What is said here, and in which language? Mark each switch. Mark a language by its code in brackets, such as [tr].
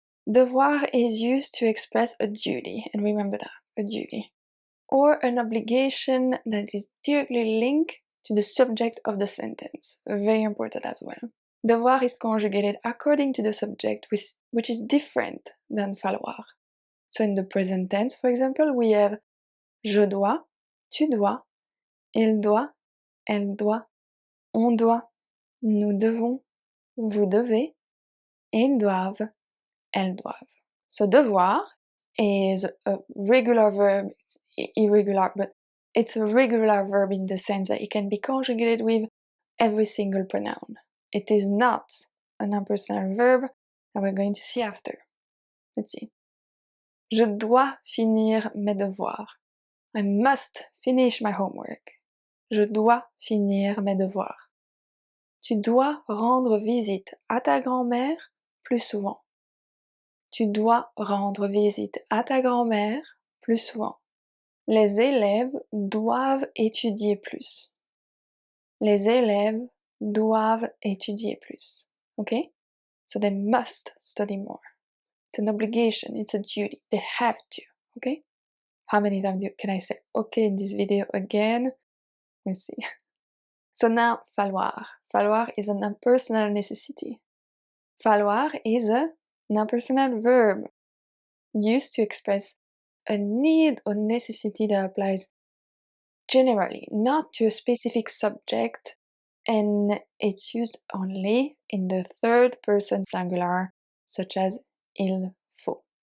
[en] Devoir is used to express a duty, and remember that, a duty, or an obligation that is directly linked to the subject of the sentence, very important as well. Devoir is conjugated according to the subject, which is different than falloir. So in the present tense, for example, we have [fr] je dois, tu dois, il doit, elle doit, on doit, nous devons, vous devez, ils doivent, elles doivent. [en] So devoir is a regular verb, it's irregular, but it's a regular verb in the sense that it can be conjugated with every single pronoun. It is not an impersonal verb that we're going to see after. Let's see. [fr] Je dois finir mes devoirs. [en] I must finish my homework. [fr] Je dois finir mes devoirs. Tu dois rendre visite à ta grand-mère plus souvent. Tu dois rendre visite à ta grand-mère plus souvent. Les élèves doivent étudier plus. Les élèves doivent étudier plus. [en] Okay? So they must study more. It's an obligation, it's a duty. They have to. Okay? How many times can I say okay in this video again? Let's see. So now, falloir. Falloir is an impersonal necessity. Falloir is an impersonal verb used to express a need or necessity that applies generally, not to a specific subject, and it's used only in the third person singular, such as il faut.